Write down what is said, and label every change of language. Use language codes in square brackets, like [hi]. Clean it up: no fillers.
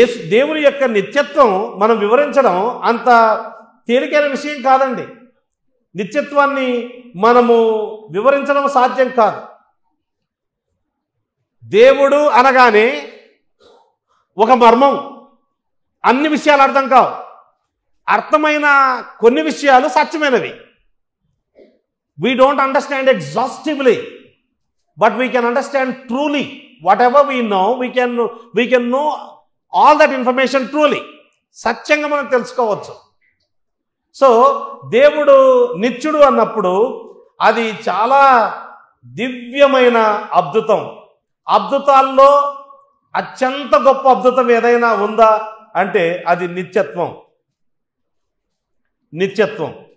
[te] దేవుని యొక్క నిత్యత్వం మనం వివరించడం అంత తేలికైన విషయం కాదండి. నిత్యత్వాన్ని మనము వివరించడం సాధ్యం కాదు. దేవుడు అనగానే ఒక మర్మం, అన్ని విషయాలు అర్థం కావు. అర్థమైన కొన్ని విషయాలు సత్యమైనవి. [en] We don't understand exhaustively, but we can understand truly. Whatever we know, we can know all that information truly. [te] సత్యంగా మనం తెలుసుకోవచ్చు. సో దేవుడు నిత్యుడు అన్నప్పుడు అది చాలా దివ్యమైన అద్భుతం. అద్భుతాల్లో అత్యంత గొప్ప అద్భుతం ఏదైనా ఉందా అంటే అది నిత్యత్వం. నిత్యత్వం.